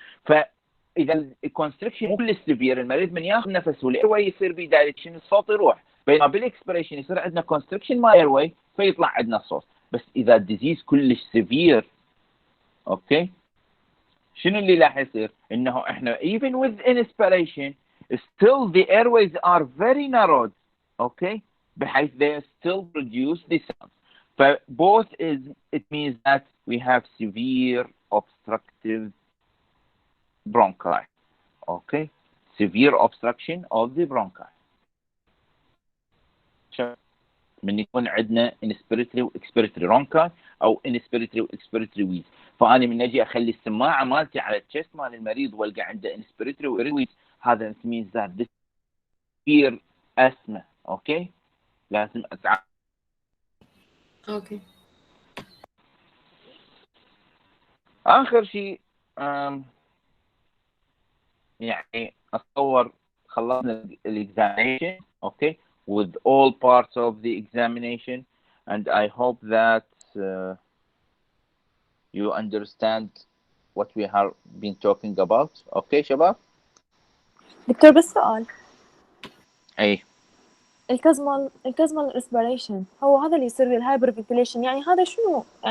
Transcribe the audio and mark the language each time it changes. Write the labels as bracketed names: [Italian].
[Arabic] فاذا الكونستريكشن مو كل السيفير، المريض من ياخذ نفس والايرواي يصير بيه دايليشن الصوت يروح، بينما بالاكسبريشن يصير عندنا كونستريكشن ما ايرواي فيطلع عندنا الصوت. بس اذا الديزيز كلش سيفير اوكي شنو اللي راح يصير؟ انه احنا [English] even with inspiration still the airways are very narrowed okay [Arabic] بحيث [English] they still produce the sound. both is it means that we have severe obstructive bronchi okay severe obstruction of the bronchi. [Arabic] من يكون عندنا inspiratory واكسبيراتوري bronchi او inspiratory واكسبيراتوري ويز، فاني من اجي اخلي السماعه مالتي على التشست مال المريض والقى عنده inspiratory ويز، هذا [English] means that this severe asthma [Arabic] اوكي لازم اتعامل. اوكي. اخر شيء يعني اتصور خلصنا الاكزامينشن [English] Okay with all parts of the examination and I hope that you understand what we have been talking about. [Arabic] اوكي شباب؟ دكتور بس سؤال، اي الكازمال ريسبيريشن هو هذا اللي يصير بالهايبر فنتيليشن، يعني هذا شنو يعني